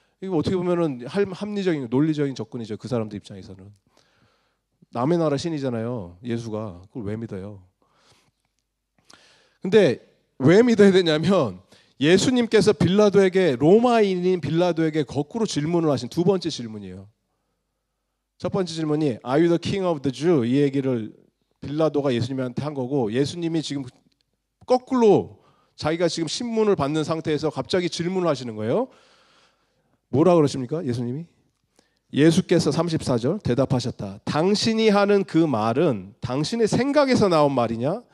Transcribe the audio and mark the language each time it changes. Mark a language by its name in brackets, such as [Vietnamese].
[Korean] 이거 어떻게 보면은 합리적인 논리적인 접근이죠. 그 사람들 입장에서는. 남의 나라 신이잖아요. 예수가. 그걸 왜 믿어요? 근데 왜 믿어야 되냐면 예수님께서 로마인인 빌라도에게 거꾸로 질문을 하신 두 번째 질문이에요. 첫 번째 질문이 [English] Are you the king of the Jew? [Korean] 이 얘기를 빌라도가 예수님한테 한 거고 예수님이 지금 거꾸로 자기가 지금 신문을 받는 상태에서 갑자기 질문을 하시는 거예요. 뭐라 그러십니까? 예수님이? 예수께서 34절 대답하셨다. 당신이 하는 그 말은 당신의 생각에서 나온 말이냐?